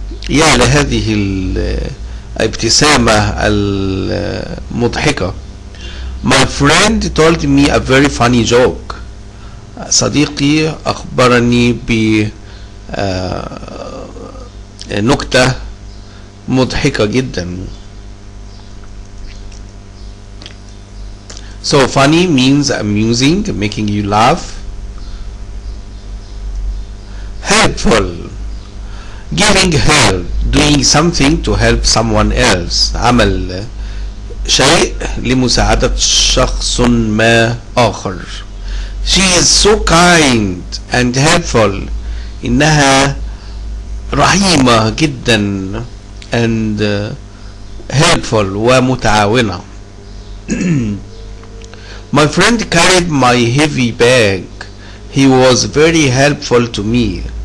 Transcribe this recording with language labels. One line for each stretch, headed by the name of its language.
Arabic: يا لهذه الابتسامة المضحكة.
English: My friend told me a very funny joke.
Arabic: صديقي أخبرني بنكتة مضحكة جدا.
English: So funny means amusing, making you laugh. Helpful, giving help, doing something to help someone else.
Arabic: عمل شيء لمساعدة شخص ما آخر.
English: She is so kind and helpful.
Arabic: إنها رحيمة جدا
English: and helpful
Arabic: ومتعاونة.
English: My friend carried my heavy bag. He was very helpful to me.